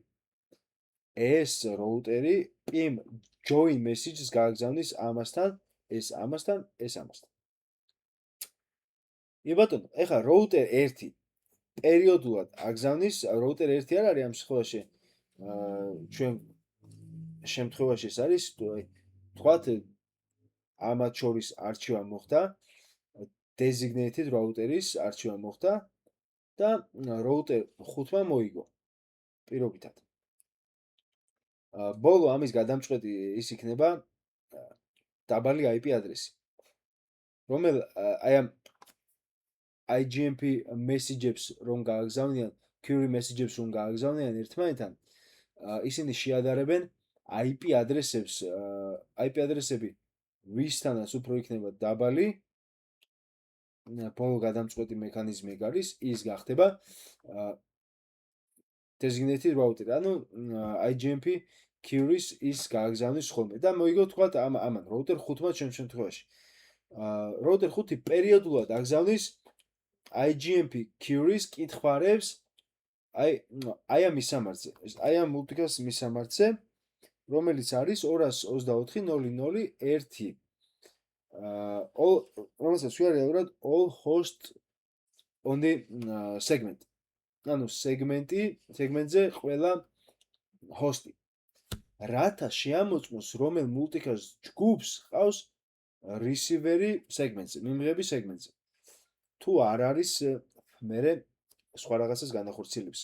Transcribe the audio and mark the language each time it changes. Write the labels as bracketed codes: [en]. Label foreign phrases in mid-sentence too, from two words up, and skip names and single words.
[ka] ეს route-ი [en] PIM join messages [ka] გააგზავნის ამასთან, ამასთან. კი ბატონო, ეხლა route 1 პერიოდულად აგზავნის, route 1 არ არის ამ შემთხვევაში ჩვენ შემთხვევაში ეს არის, თქვათ ამათ შორის არჩევა მოხდა, [en] designated router- [ka] ის არჩევა მოხდა და route 5-მა მოიგო პირობითად. ბოლო ამის გადამწყვეტი ის იქნება დაბალი IP ადრესი. რომელ აი ამ [en] IGMP messages [ka] რომ გააგზავნიან, [en] query messages [ka] რომ გააგზავნიან ერთმანეთთან, ისინი შეადარებენ IP ადრესებს, IP ადრესები ვისთანაც უფრო იქნება დაბალი. ბოლო გადამწყვეტი მექანიზმი ეგ არის, ის გახდება [en] designated router. [ka] ანუ [en] IGMP queries is [ka] გააგზავნის ხოლმე და მოიგო თქვა ამან router 5-მა ჩემ შემთხვევაში. router 5 პერიოდულად აგზავნის [en] IGMP queries [ka] კითხვარებს აი ამ მისამართზე. აი ამ multicast მისამართზე, რომელიც არის 224.0.0.1. რომელსაც ვია რეალურად [en] all host on the segment. [ka] ანუ segmentზე ყველა host-ი. რათა შეამოწმოს რომელ multicast ჯგუფს ყავს receiver-ი segment-ზე, მიმღები segment-ზე. თუ არ არის მერე სხვა რაღაცას განახორციელებს.